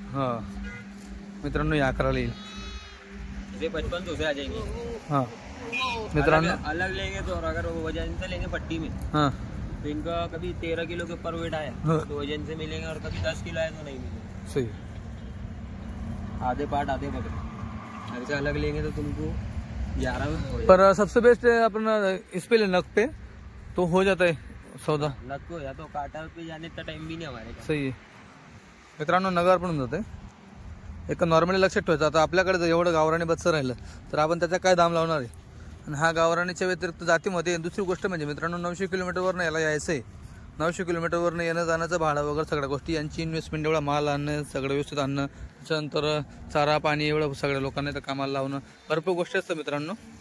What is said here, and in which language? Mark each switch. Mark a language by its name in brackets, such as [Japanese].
[Marathi] हां मित्रांनो या करायला येईल. [Hindi] ये 5500 से आ जाएंगे. हां मित्रांनो अलग लेंगे तो, और अगर वो वजन से लेंगे पट्टी में हां तो इनका कभी 13 किलो के ऊपर वेट आया तो वजन से मिलेंगे, और कभी 10 किलो आया तो नहीं मिलेंगे. सही. आधे पार्ट आधे बकरे. ऐसे अलग लेंगे तो तुमको 11 में हो जाएगा. पर सबसे बेस्ट है अपना इस पे नग पे तो हो जाता है सौदा. नग को या तो काटा पे जाने का टाइम भी नहीं हमारे पास. [Marathi] सही आहे मित्रांनो. नगावर पण होऊन जाते. एक नॉर्मली लक्षात ठेवायचं. आता आपल्याकडे जर एवढं गावरानी बच्चं राहिलं तर आपण त्याचा काय दाम लावणार आहे. आणि हा गावरानीच्या व्यतिरिक्त जातीमध्ये दुसरी गोष्ट म्हणजे मित्रांनो 900 किलोमीटरवरनं याला यायचं आहे. 900 किलोमीटरवरनं येणं जाण्याचं भाडं वगैरे सगळ्या गोष्टी यांची इन्व्हेस्टमेंट, एवढा माल आणणं, सगळं व्यवस्थित आणणं, त्याच्यानंतर चारा पाणी एवढं सगळ्या लोकांना तर कामाला लावणं, भरपूर गोष्टी असतात मित्रांनो.